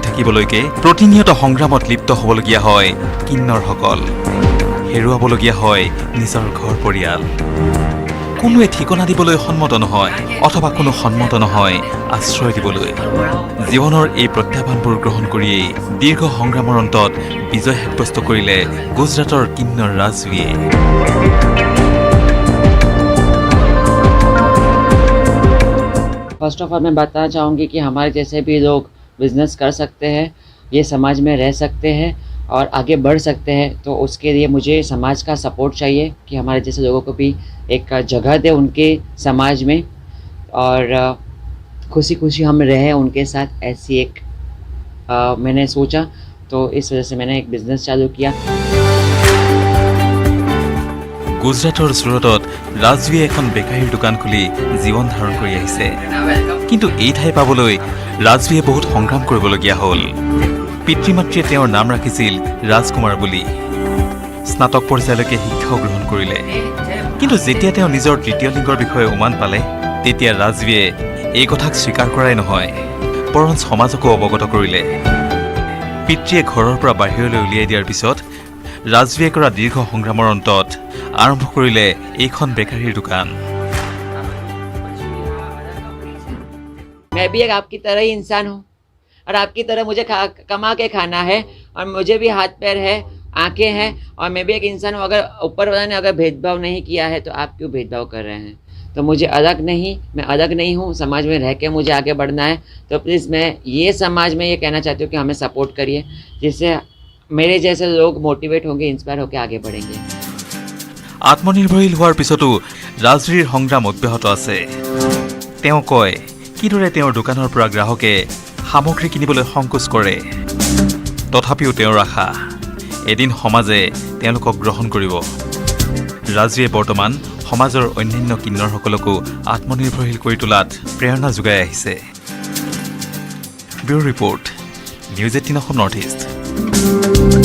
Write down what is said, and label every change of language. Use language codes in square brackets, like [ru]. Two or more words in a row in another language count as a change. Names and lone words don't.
[as] থাকিবলৈকে প্ৰতিনিয়ত সংগ্ৰামত লিপ্ত হ'বলগীয়া হয় কিন্নৰসকল হেৰুৱাবলগীয়া হয় নিজৰ ঘৰ পৰিয়াল কোনোৱে ঠিকনা দিবলৈ সন্মত নহয় অথবা কোনো সন্মত নহয় আশ্ৰয় দিবলৈ জীৱনৰ এই প্ৰত্যাহ্বানবোৰ গ্ৰহণ কৰিয়েই দীৰ্ঘ সংগ্ৰামৰ অন্তত বিজয় সাব্যস্ত কৰিলে গুজৰাটৰ কিন্নৰ ৰাজবীয়ে [en] first of all [hi] मैं बताना चाहूँगी कि हमारे जैसे भी लोग बिज़नेस कर सकते हैं ये समाज में रह सकते हैं और आगे बढ़ सकते हैं तो उसके लिए मुझे समाज का सपोर्ट चाहिए कि हमारे जैसे लोगों को भी एक जगह दे उनके समाज में और खुशी खुशी हम रहें उनके साथ ऐसी एक मैंने सोचा तो इस वजह से मैंने एक बिज़नेस चालू किया [as] গুজৰাটৰ চুৰটত ৰাজবীয়ে এখন বেকাৰীৰ দোকান খুলি জীৱন ধাৰণ কৰি আহিছে কিন্তু এই ঠাই পাবলৈ ৰাজবীয়ে বহুত সংগ্ৰাম কৰিবলগীয়া হ'ল পিতৃ মাতৃয়ে তেওঁৰ নাম ৰাখিছিল ৰাজকুমাৰ বুলি স্নাতক পৰ্যায়লৈকে শিক্ষাও গ্ৰহণ কৰিলে কিন্তু যেতিয়া তেওঁ নিজৰ তৃতীয় লিংগৰ বিষয়ে উমান পালে তেতিয়া ৰাজবীয়ে এই কথাক স্বীকাৰ কৰাই নহয় বৰঞ্চ সমাজকো অৱগত কৰিলে পিতৃয়ে ঘৰৰ পৰা বাহিৰলৈ উলিয়াই দিয়াৰ পিছত ৰাজবীয়ে কৰা দীৰ্ঘ সংগ্ৰামৰ অন্তত আৰম্ভ কৰিলে এইখন বেকাৰীৰ দোকান [hi] मैं भी एक आपकी तरह ही इंसान हूँ और आपकी तरह मुझे कमा के खाना है और मुझे भी हाथ पैर है आंखें हैं और मैं भी एक इंसान हूँ अगर ऊपर वाला ने अगर भेदभाव नहीं किया है तो आप क्यों भेदभाव कर रहे हैं तो मुझे मैं अलग नहीं हूँ समाज में रह के मुझे आगे बढ़ना है तो प्लीज़ मैं ये समाज में ये कहना चाहती हूँ कि हमें सपोर्ट करिए जिससे मेरे जैसे लोग मोटिवेट होंगे इंस्पायर होकर आगे बढ़ेंगे [as] আত্মনিৰ্ভৰশীল হোৱাৰ পিছতো ৰাজবীৰ সংগ্ৰাম অব্যাহত আছে তেওঁ কয় কিদৰে তেওঁৰ দোকানৰ পৰা গ্ৰাহকে সামগ্ৰী কিনিবলৈ সংকোচ কৰে তথাপিও তেওঁৰ আশা এদিন সমাজে তেওঁলোকক গ্ৰহণ কৰিব ৰাজবীয়ে বৰ্তমান সমাজৰ অন্যান্য কিন্নৰসকলকো আত্মনিৰ্ভৰশীল কৰি তোলাত প্ৰেৰণা যোগাই আহিছে [en] bureau report [as] নিউজ 18 অসম নৰ্থ ইষ্ট